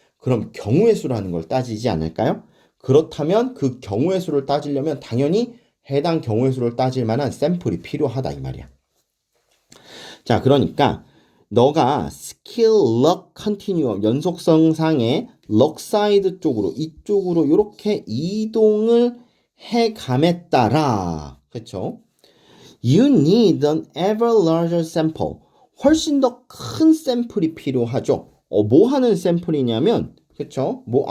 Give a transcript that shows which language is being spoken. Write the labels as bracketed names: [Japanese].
[Korean] 그럼 경우의 수라는 걸 따지지 않을까요? 그렇다면 그 경우의 수를 따지려면 당연히 해당 경우의 수를 따질 만한 샘플이 필요하다 이 말이야. 자, 그러니까 너가 스킬 럭 컨티뉴엄 연속성상의 럭 사이드 쪽으로 이쪽으로 이렇게 이동을 해감에 따라 그렇죠? [English] You need an ever larger sample. [Korean] 훨씬 더 큰 샘플이 필요하죠. 뭐 하는 샘플이냐면 그렇죠?